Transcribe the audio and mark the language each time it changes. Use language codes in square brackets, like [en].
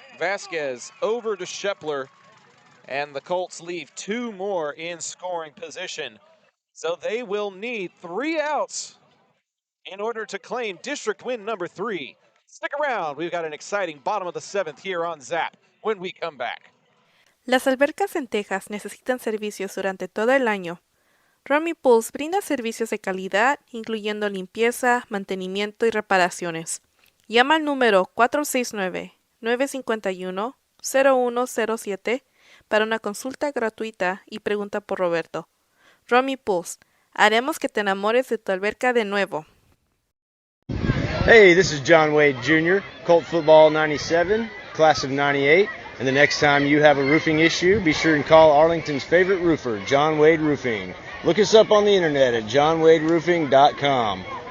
[en] Vasquez over to Shepler, and the Colts leave 2 more in scoring position. So they will need 3 outs in order to claim district win number 3. Stick around. We've got an exciting bottom of the 7th here on Zap when we come back. [es] Las albercas en Texas necesitan servicios durante todo el año. Romy Pools brinda servicios de calidad, incluyendo limpieza, mantenimiento y reparaciones. Llama al número 469-951-0107 para una consulta gratuita y pregunta por Roberto. Romy Pools, haremos que te enamores de tu alberca de nuevo. [en] Hey, this is John Wade Jr., Colt Football 97, class of 98. And the next time you have a roofing issue, be sure and call Arlington's favorite roofer, John Wade Roofing. Look us up on the internet at johnwaderoofing.com.